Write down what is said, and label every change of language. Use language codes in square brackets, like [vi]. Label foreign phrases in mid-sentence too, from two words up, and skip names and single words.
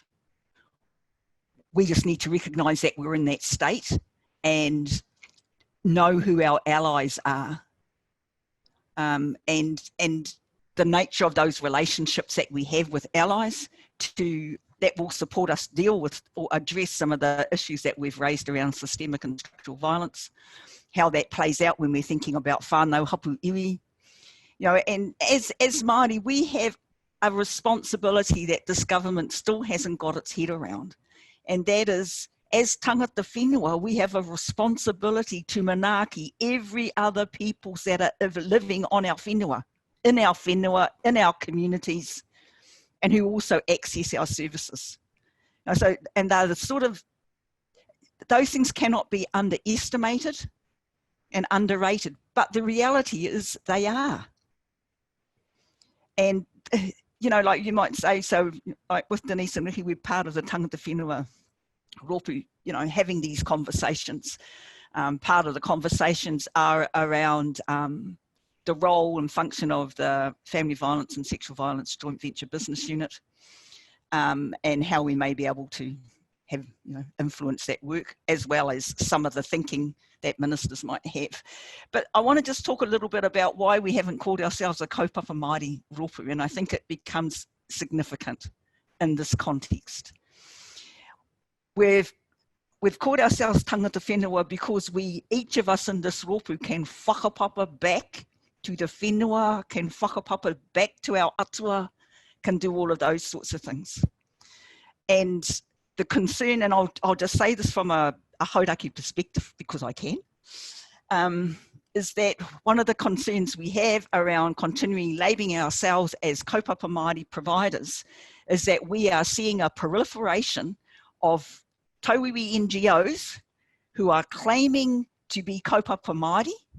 [en] We just need to recognise that we're in that state and know who our allies are, and the nature of those relationships that we have with allies that will support us deal with or address some of the issues that we've raised around systemic and structural violence, how that plays out when we're thinking about [mi] whānau hapu iwi. [en] And as Māori, we have a responsibility that this government still hasn't got its head around. And that is, as [mi] tangata whenua, [en] we have a responsibility to manaaki every other peoples that are living on our whenua, in our communities, and who also access our services. And they're those things cannot be underestimated and underrated, but the reality is they are. And, like you might say, so like with Denise and Ricky, we're part of the [mi] tangata whenua ropu, [en] having these conversations. Part of the conversations are around the role and function of the Family Violence and Sexual Violence Joint Venture Business Unit, and how we may be able to have influence that work, as well as some of the thinking that ministers might have. But I want to just talk a little bit about why we haven't called ourselves a [mi] kaupapa Māori ropu, [en] and I think it becomes significant in this context. We've called ourselves [mi] tangata whenua [en] because each of us in this ropu can whakapapa back to the whenua, can whakapapa back to our atua, can do all of those sorts of things. And the concern, and I'll just say this from a hauraki perspective because I can, is that one of the concerns we have around continuing labelling ourselves as [mi] kaupapa Māori [en] providers is that we are seeing a proliferation of tauiwi NGOs who are claiming to be [mi] kaupapa Māori,